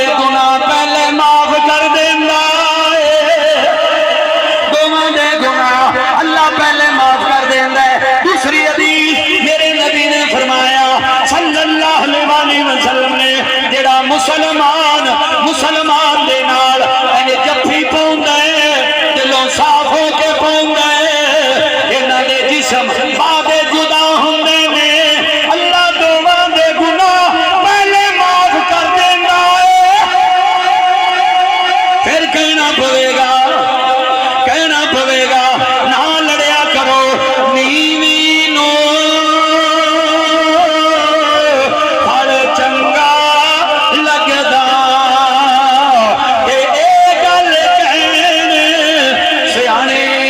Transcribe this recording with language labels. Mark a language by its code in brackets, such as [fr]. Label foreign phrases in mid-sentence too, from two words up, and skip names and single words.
[pa] گناہ پہلے معاف کر دیندا ہے دوواں دے گناہ اللہ پہلے معاف کر دیندا ہے دوسری حدیث میرے نبی نے فرمایا [ar] صلی اللہ علیہ وسلم [pa] نے جڑا مسلمان دے نال اے جفی پاوندا ہے دلوں صاف ہو کے پاوندا ہے انہاں دے جسم بعد جدا ہوندے نے اللہ دوواں دے گناہ پہلے معاف کر دیندا ہے پھر کہنا پوے گا نہ لڑیا کرو نیویں نو ہر چنگا لگدا اے گل کہنے سیانے